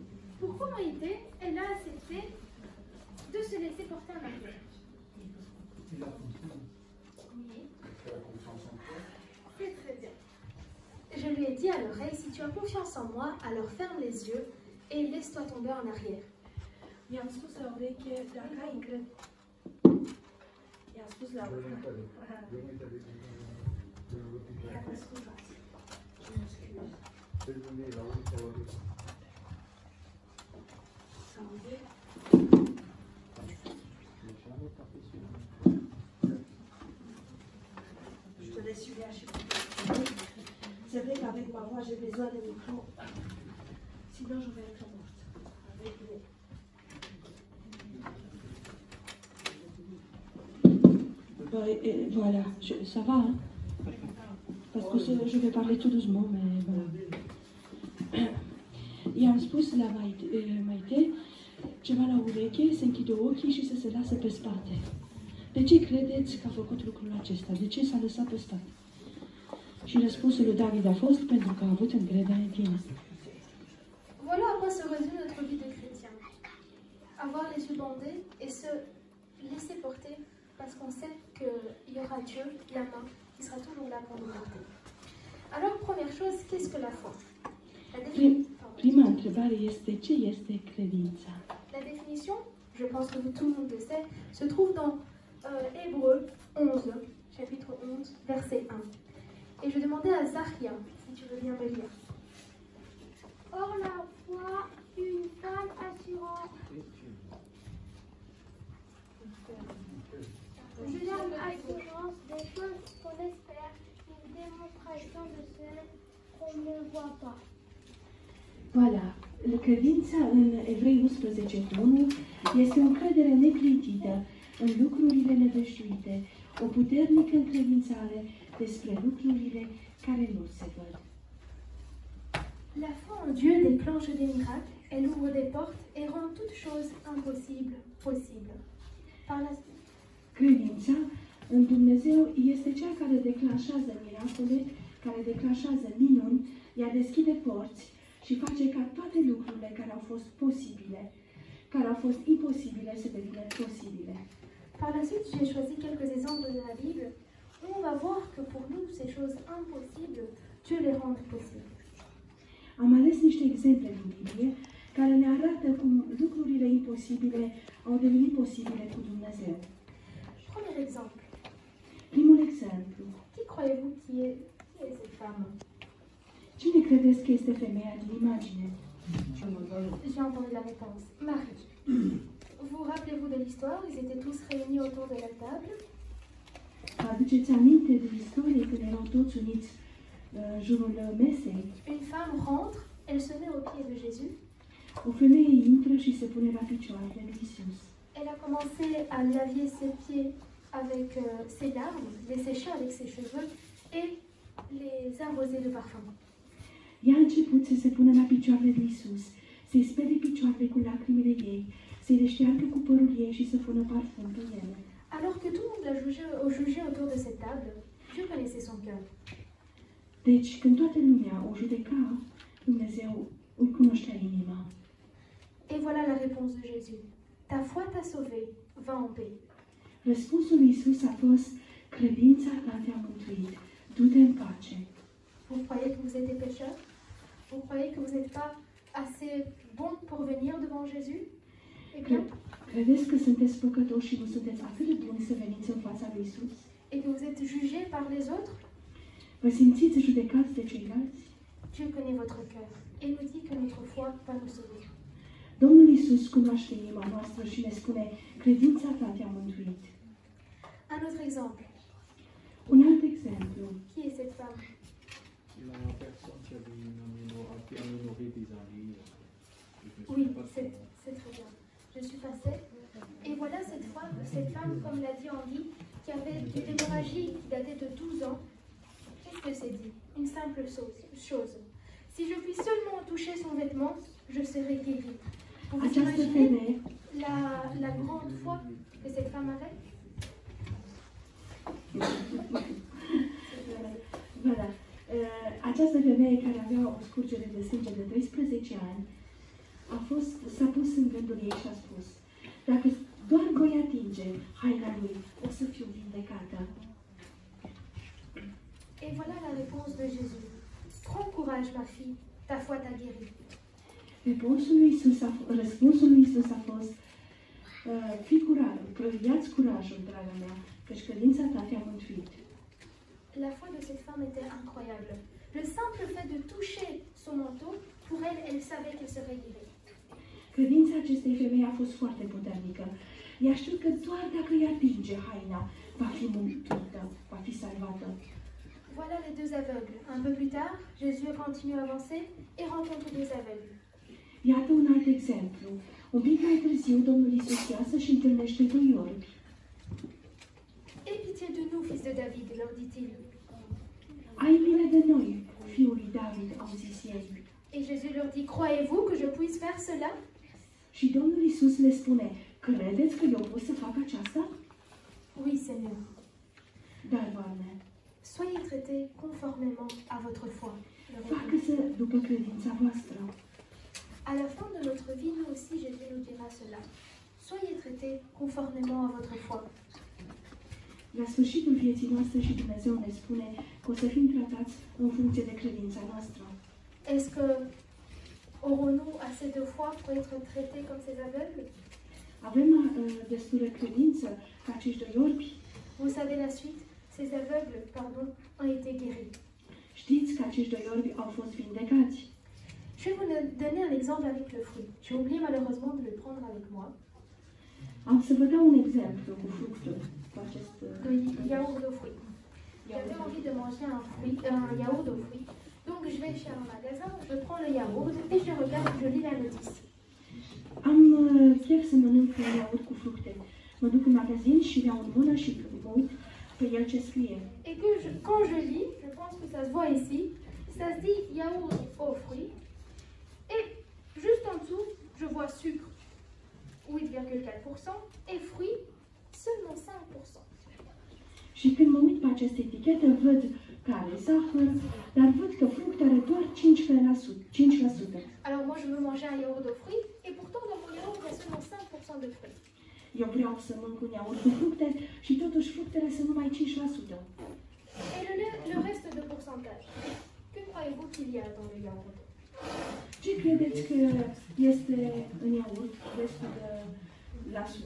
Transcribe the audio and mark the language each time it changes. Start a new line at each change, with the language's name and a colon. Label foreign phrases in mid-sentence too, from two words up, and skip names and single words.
French: Pourquoi Maïté, elle a accepté de se laisser porter en arrière? Il a confiance. Oui. Il a confiance en toi. C'est très bien. Je lui ai dit à l'oreille, si tu as confiance en moi, alors ferme les yeux et laisse-toi tomber en arrière.
Romanian: I-am spus la ureche, dacă ai încredere... I-am spus la ureche... Scuzați.
French: Je te laisse Julia chez moi. C'est vrai qu'avec ma voix, j'ai besoin de micro. Sinon, je vais être morte. Avec les... Voilà, ça va, hein? Parce que je vais parler tout doucement, mais voilà.
Romanian: I-am spus la Maite ceva la ureche, să închidă ochii și să se lasă pe spate. De ce credeți că a făcut lucrul acesta? De ce s-a lăsat pe spate? Și răspunsul lui David a fost pentru că a avut încredere în tine.
French: Voilà à quoi se résume notre vie de chrétien. Avoir les yeux bandés et se laisser porter parce qu'on sait qu'il y aura Dieu, la main, qui sera toujours là pour nous porter. Alors, première chose, qu'est-ce que la foi?
Romanian: Prima întrebare este ce este credința?
French: La définition, je pense que tout le monde le sait, se trouve dans Hébreux 11, chapitre 11, verset 1. Et je demandais à Zaria, si tu veux bien me lire. Or la foi, une femme assurante. Une assurance des choses qu'on espère, une démonstration de celles qu'on ne voit pas. Voilà,
Romanian: credința în Evrei 11:1 este o încredere neclintită în lucrurile nevășuite, o puternică încredințare despre lucrurile care nu se văd.
French: La foi en Dieu déclenche des miracles, elle ouvre des portes et rend toute chose impossible possible. Par la suite.
Romanian: Credința în Dumnezeu este cea care declanșează miracole, care declanșează minuni, ea deschide porți și face ca toate lucrurile care au fost posibile, care au fost imposibile să devină posibile.
French: Par la suite, j'ai choisi quelques exemples de la Bible où on va voir que pour nous, ces choses impossibles, Dieu les rend possibles.
Romanian: Am ales niște exemple din Biblie care ne arată cum lucrurile imposibile au devenit posibile cu Dumnezeu.
French: Premier exemple.
Romanian: Primul exemplu.
French: Qui croyez-vous qui est cette femme?
Romanian: Cine credeți că este femeia din imagine?
French: J'ai entendu la réponse. Marie. Vous rappelez-vous de l'histoire? Ils étaient tous réunis autour de la table.
Romanian: Aduceți aminte de istorie când erau toți uniți jurul mesei?
French: Une femme rentre, elle se met aux pieds de Jésus.
Romanian: O femeie intră și se pune la picioarele lui Isus.
French: Elle a commencé à laver ses pieds avec ses larmes, les sécher avec ses cheveux et les arroser de parfum.
Romanian: Ea a început să se pună la picioarele lui Isus, să-i spere picioarele cu lacrimile ei, să-i deștearcă cu părul ei și să pună parfum pe ele.
French: Alors que tout le monde l'a jugé autour de cette table, Dieu connaissait son cœur.
Romanian: Deci, când toată lumea o judeca, Dumnezeu îi cunoștea inima.
French: Et voilà la réponse de Jésus. Ta foi t'a sauvé, va en paix.
Romanian: Răspunsul lui Isus a fost, credința ta te-a mântuit, du-te în pace.
French: Vous croyez que vous êtes des pécheurs? Vous croyez que vous n'êtes pas assez bon pour venir devant Jésus? Eh bien,
Romanian: credeți că sunteți păcătoși și nu sunteți atât de buni să veniți în fața lui Isus?
French: Et que vous êtes jugés par les autres?
Romanian: Vă simțiți judecați de ceilalți?
French: Dieu connaît votre cœur et nous dit que notre foi va nous sauver.
Romanian: Domnul Isus cunoaște inima noastră și ne spune, credința ta te-a mântuit.
French: Un autre exemple.
Romanian: Un alt exemplu. exemplu.
French: Qui est cette femme? La personne qui avait a minoré des années. Oui, c'est très bien. Je suis passée. Et voilà cette femme, comme l'a dit Henri, qui avait une hémorragie qui datait de 12 ans. Qu'est-ce que c'est dit? Une simple chose. Si je puis seulement toucher son vêtement, je serai guérie. Vous vous
Romanian: Această
French: imaginez
Romanian: femeie,
French: la grande foi que cette femme avait? voilà,
Romanian: această femeie care avea o scurgere de sânge de 12 ani s-a pus în gândul ei și a spus: dacă doar voi atinge haina lui, o să fiu vindecată.
French: Et voilà la réponse de Jésus. Prends courage, ma fille, ta foi t'a guérie.
Romanian: Răspunsul lui Iisus a fost: ia-ți curajul, draga mea, căci credința ta te-a mântuit.
French: La foi de cette femme était incroyable. Le simple fait de toucher son manteau, pour elle, elle savait qu'elle serait guérie.
Romanian: Credința acestei femei a fost foarte puternică. Ea știu că doar dacă îi atinge haina, va fi mântuită, va fi salvată.
French: Voilà les deux aveugles. Un peu plus tard, Jésus continue à avancer et rencontre deux aveugles.
Romanian: Iată un alt exemplu. Un pic mai târziu, Domnul Iisus iasă și întâlnește doi orbi.
French: Aie pitié de nous, fils de David, leur dit-il.
Romanian: Ai milă de noi, fiul lui David, au zis ei.
French: Et Jésus leur dit, croyez-vous que je puisse faire cela?
Romanian: Și Domnul Iisus le spune: credeți că eu pot să fac aceasta?
French: Oui, Seigneur.
Romanian: Dar, Doamne,
French: Soyez traités conformément à votre foi. leur répondit.
Romanian: facă-se după credința voastră.
French: À la fin de notre vie, nous aussi, Jésus nous dira cela. Soyez traités conformément à votre foi.
Romanian: La sfârșitul vieții noastre și Dumnezeu ne spune că o să fim tratați în funcție de credința noastră.
French: Est-ce que aurons-nous assez de foi pour être traités comme ces aveugles?
Romanian: Avem destulă credință ca acești doi orbi?
French: Vous savez la suite? Ces aveugles, ont été guéris.
Romanian: Știți că acești doi orbi au fost vindecați.
French: Je vais vous donner un exemple avec le fruit. J'ai oublié malheureusement de le prendre avec moi.
Romanian: Am să vă dau un exemplu cu fructul, cu acest...
French: Le yaourt aux fruits. J'avais envie de manger un yaourt aux fruits. Donc je vais chez un magasin, je prends le yaourt et je regarde, je lis la notice.
Romanian: Am chef să mănânc un iaurt cu fructe. Mă duc în magazin și iau în mână și mă uit pe el ce scrie.
French: Et que quand je lis, je pense que ça se voit ici, ça se dit yaourt aux fruits. Et juste en dessous, je vois sucre 8,4% et fruits seulement 5%.
Romanian: Și când mă uit pe această etichetă, văd că are zahăr, dar văd că fructe are doar 5%.
French: Alors moi je veux manger un yaourt aux fruits et pourtant dans mon yaourt il y a seulement 5% de fruits.
Romanian: Eu vreau să mănânc un iaurt cu fructe și totuși fructele sunt numai 5%.
French: Et le reste de pourcentage. Que croyez-vous qu'il y a dans le yaourt?
Romanian: Ce credeți că este în iaurt restul de la sută?